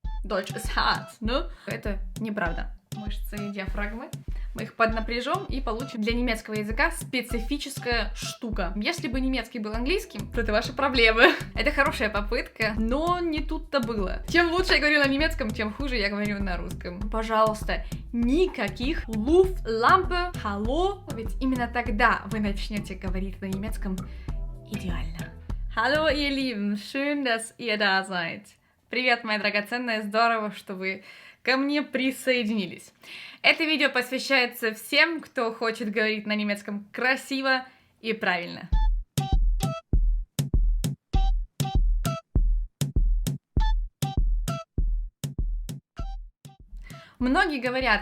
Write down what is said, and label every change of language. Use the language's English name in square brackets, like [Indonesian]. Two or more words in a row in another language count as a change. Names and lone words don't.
[German] Deutsch ist hart, ne? [Russian] Это неправда. Мышцы диафрагмы. Мы их поднапряжем и получим для немецкого языка специфическая штука. Если бы немецкий был английским, то это ваши проблемы. Это хорошая попытка, но не тут-то было. Чем лучше я говорю на немецком, тем хуже я говорю на русском. Пожалуйста, никаких [German] Luft, Lampe, Hallo, [Russian] ведь именно тогда вы начнете говорить на немецком идеально. [German] Hallo, ihr Lieben, schön, dass ihr da seid. [Russian] Привет, мои драгоценные, здорово, что вы ко мне присоединились. Это видео посвящается всем, кто хочет говорить на немецком красиво и правильно. Многие говорят: